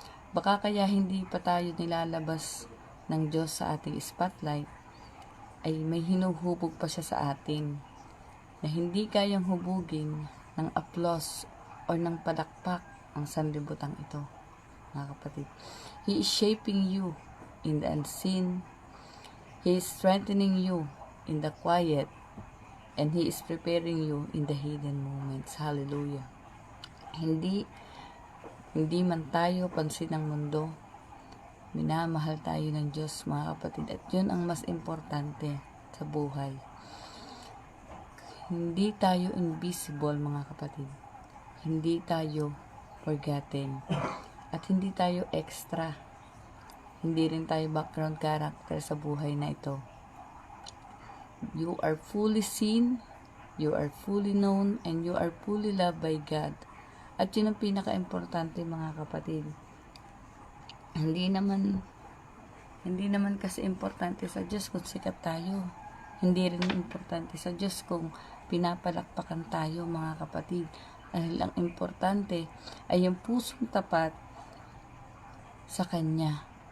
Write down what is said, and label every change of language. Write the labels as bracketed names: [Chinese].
[Filipino] Baka kaya hindi pa tayo nilalabas ng Diyos sa ating spotlight, ay may hinuhubog pa siya sa atin na hindi kayang hubugin ng applause o ng palakpak ang sanlibutan ito, mga kapatid. [English] He is shaping you in the unseen. He is strengthening you in the quiet, and He is preparing you in the hidden moments. Hallelujah. [Filipino] Hindi man tayo pansin ng mundo, minamahal tayo ng Diyos, mga kapatid, at yun ang mas importante sa buhay. Hindi tayo invisible, mga kapatid. Hindi tayo forgotten. At hindi tayo extra. Hindi rin tayo background character sa buhay na ito. [English] You are fully seen, you are fully known, and you are fully loved by God. [Filipino] At yun ang pinaka-importante, mga kapatid. Hindi naman kasi importante sa Diyos kung sikat tayo. Hindi rin importante sa Diyos kung pinapalakpakan tayo, mga kapatid. Dahil ang importante ay yung pusong tapat sa Kanya.